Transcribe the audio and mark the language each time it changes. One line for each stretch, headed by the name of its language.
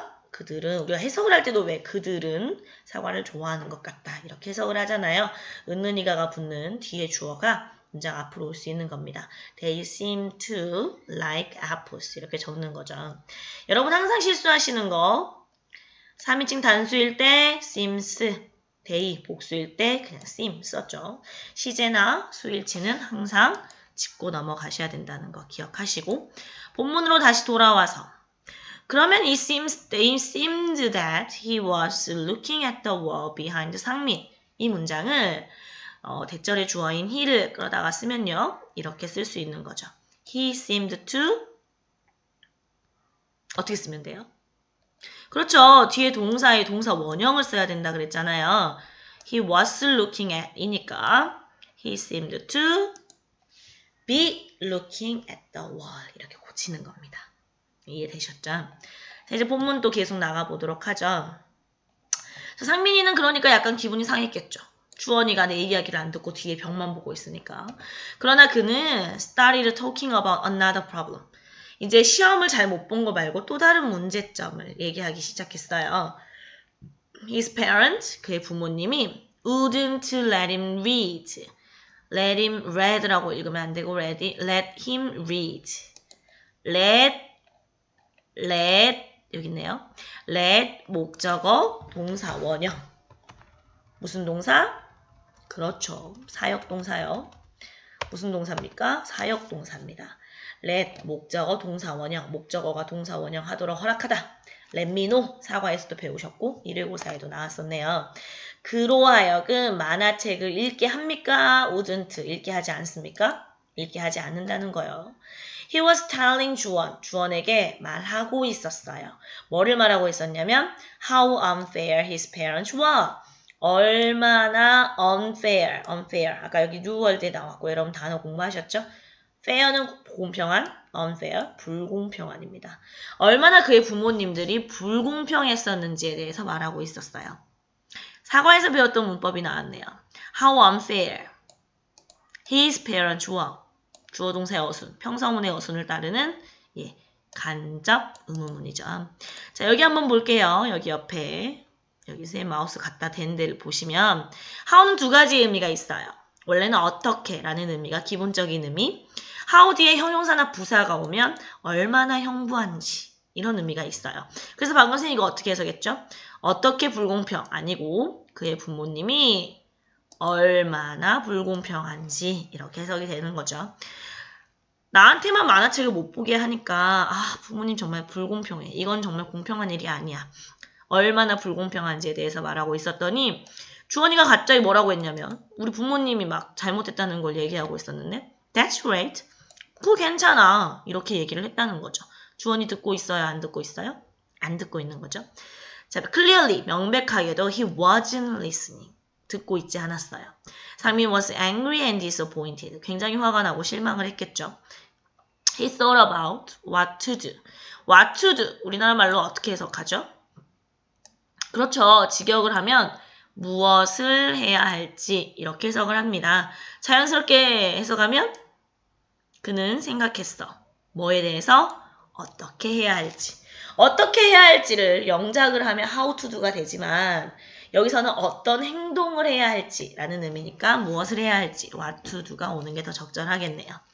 Korean: 그들은 우리가 해석을 할 때도 왜 그들은 사과를 좋아하는 것 같다 이렇게 해석을 하잖아요. 은는이가가 붙는 뒤에 주어가 문장 앞으로 올 수 있는 겁니다.
English: They seem to like apples
Korean: 이렇게 적는 거죠. 여러분 항상 실수하시는 거 3인칭 단수일 때 seems, they 복수일 때 그냥 seem 썼죠. 시제나 수일치는 항상 짚고 넘어가셔야 된다는 거 기억하시고 본문으로 다시 돌아와서 그러면
English: it seemed that he was looking at the wall behind 상민
Korean: 이 문장을 대절의 주어인 he를 끌어다가 쓰면요. 이렇게 쓸 수 있는 거죠. He seemed to 어떻게 쓰면 돼요? 그렇죠. 뒤에 동사에 동사 원형을 써야 된다 그랬잖아요.
English: He was looking at 이니까 he seemed to be looking at the wall
Korean: 이렇게 고치는 겁니다.
English: 이해되셨죠?
Korean: 자, 이제 본문 또 계속 나가보도록 하죠. 자, 상민이는 그러니까 약간 기분이 상했겠죠. 주원이가 내 이야기를 안 듣고 뒤에 벽만 보고 있으니까. 그러나 그는
English: started talking about another problem.
Korean: 이제 시험을 잘 못 본 거 말고 또 다른 문제점을 얘기하기 시작했어요.
English: His parents,
Korean: 그의 부모님이
English: wouldn't let him read. let him read라고
Korean: 읽으면 안 되고
English: let him read.
Korean: let 여기 있네요. let 목적어 동사 원형. 무슨 동사? 그렇죠. 사역동사요. 무슨 동사입니까? 사역동사입니다. let 목적어 동사 원형. 목적어가 동사 원형 하도록 허락하다. let me know 사과에서도 배우셨고 115사에도 나왔었네요. 그로 하여금 만화책을 읽게 합니까? wouldn't 읽게 하지 않습니까? 읽게 하지 않는다는 거예요. He was telling 주원에게 말하고 있었어요. 뭐를 말하고 있었냐면
English: how unfair his parents were.
Korean: 얼마나 unfair. 아까 여기 new world에 나왔고 여러분 단어 공부하셨죠? fair는 공평한, unfair, 불공평한입니다. 얼마나 그의 부모님들이 불공평했었는지에 대해서 말하고 있었어요. 사과에서 배웠던 문법이 나왔네요.
English: How unfair his parents were.
Korean: 주어 동사의 어순, 평서문의 어순을 따르는 간접 의문문이죠. 자, 여기 한번 볼게요. 여기 옆에 여기 제 마우스 갖다 댄 데를 보시면 how는 두 가지 의미가 있어요. 원래는 어떻게 라는 의미가 기본적인 의미. how 뒤에 형용사나 부사가 오면 얼마나 형부한지 이런 의미가 있어요. 그래서 방금 선생님 이거 어떻게 해석했죠? 어떻게 불공평 아니고 그의 부모님이 얼마나 불공평한지 이렇게 해석이 되는 거죠. 나한테만 만화책을 못 보게 하니까 부모님 정말 불공평해. 이건 정말 공평한 일이 아니야. 얼마나 불공평한지에 대해서 말하고 있었더니 주원이가 갑자기 뭐라고 했냐면 우리 부모님이 막 잘못했다는 걸 얘기하고 있었는데
English: That's right.
Korean: 그거 괜찮아. 이렇게 얘기를 했다는 거죠. 주원이 듣고 있어요? 안 듣고 있어요? 안 듣고 있는 거죠.
English: 자, clearly,
Korean: 명백하게도
English: he wasn't listening.
Korean: 듣고 있지 않았어요.
English: 상민 was angry and disappointed.
Korean: 굉장히 화가 나고 실망을 했겠죠.
English: He thought about what to do. What to do.
Korean: 우리나라 말로 어떻게 해석하죠? 그렇죠. 직역을 하면 무엇을 해야 할지 이렇게 해석을 합니다. 자연스럽게 해석하면 그는 생각했어. 뭐에 대해서? 어떻게 해야 할지. 어떻게 해야 할지를 영작을 하면 how to do가 되지만 여기서는 어떤 행동을 해야 할지라는 의미니까 무엇을 해야 할지 what to do가 오는 게 더 적절하겠네요.